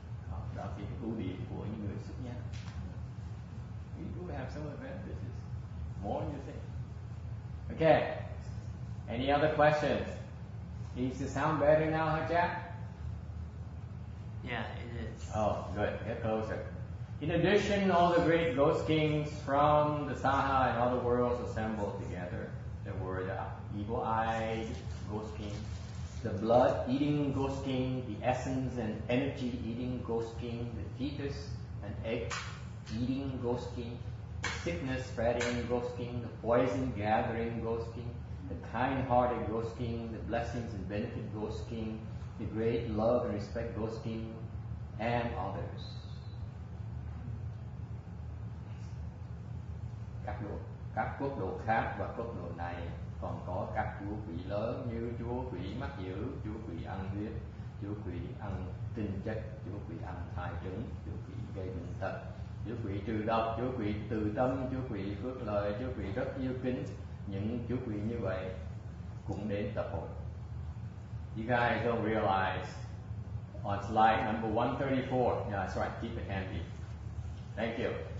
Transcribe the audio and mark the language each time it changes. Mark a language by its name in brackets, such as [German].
[Vietnamese] Đó là cái ưu điểm của những người xuất gia. [English] We do have some advantages, more than you think. Okay. Any other questions? Is the sound better now, Hajjat? Yeah, it is. Oh, good. Get closer. In addition, all the great ghost kings from the Saha and other worlds assembled together. There were the evil-eyed ghost king, the blood-eating ghost king, the essence and energy-eating ghost king, the fetus and egg-eating ghost king, the sickness-spreading ghost king, the poison-gathering ghost king, the kind-hearted ghost king, the blessings and benefit ghost king, the great love and respect ghost king, and others. [Vietnamese] Các quốc độ khác và quốc độ này còn có các chúa quỷ lớn như chúa quỷ mắt dữ, chúa quỷ ăn huyết, chúa quỷ ăn tinh chất, chúa quỷ ăn thai trứng, chúa quỷ gây bệnh tật, chúa quỷ trừ độc, chúa quỷ từ tâm, chúa quỷ phước lợi, chúa quỷ rất yêu kính. Những chúa quỷ như vậy cũng đến tập hội. [English] You guys don't realize on slide number 134. Yeah, that's right. Keep it handy. Thank you.